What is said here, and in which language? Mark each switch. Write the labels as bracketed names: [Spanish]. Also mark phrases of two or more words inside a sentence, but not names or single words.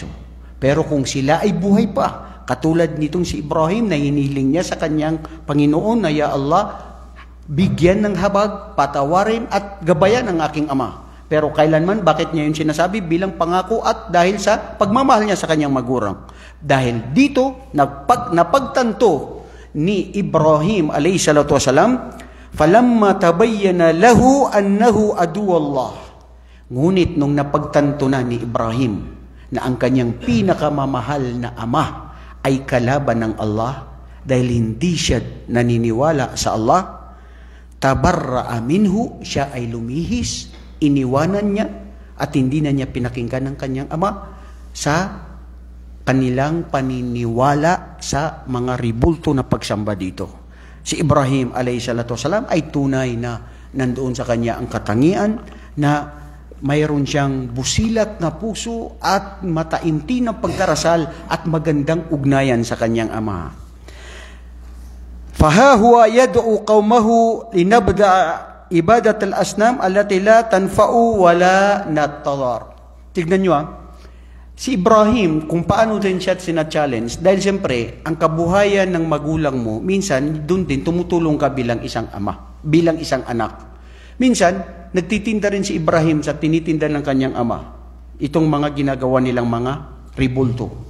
[Filipino] Pero kung sila ay buhay pa, katulad nitong si Ibrahim na hinihiling niya sa kanyang Panginoon na Ya Allah, bigyan ng habag, patawarin at gabayan ang aking ama. Pero kailanman, bakit niya yung sinasabi? Bilang pangako at dahil sa pagmamahal niya sa kanyang magulang. Dahil dito, napagtanto ni Ibrahim [Arabic] عليه الصلاة والسلام, فلما تبين له أنه عدو لله. [Filipino] Ngunit nung napagtanto na ni Ibrahim na ang kanyang pinakamamahal na ama ay kalaban ng Allah dahil hindi siya naniniwala sa Allah, [Arabic] تبرأ منه, [Filipino] siya ay lumihis, iniwanan niya at hindi na niya pinakinggan ng kanyang ama sa kanilang paniniwala sa mga ribulto na pagsamba dito. Si Ibrahim [Arabic] عليه الصلاة والسلام [Filipino] ay tunay na nandoon sa kanya ang katangian na mayroon siyang busilat na puso at mataimtim na pagdarasal at magandang ugnayan sa kanyang ama. [Arabic] فها هو يدعو قومه لنبدأ إبادة الأصنام التي لا تنفع ولا نضر. [Filipino] Tignan nyo si Ibrahim kung paano din siya sina-challenge dahil siyempre ang kabuhayan ng magulang mo minsan doon din tumutulong ka bilang isang ama, bilang isang anak. Minsan nagtitinda rin si Ibrahim sa tinitinda ng kanyang ama itong mga ginagawa nilang mga ribulto.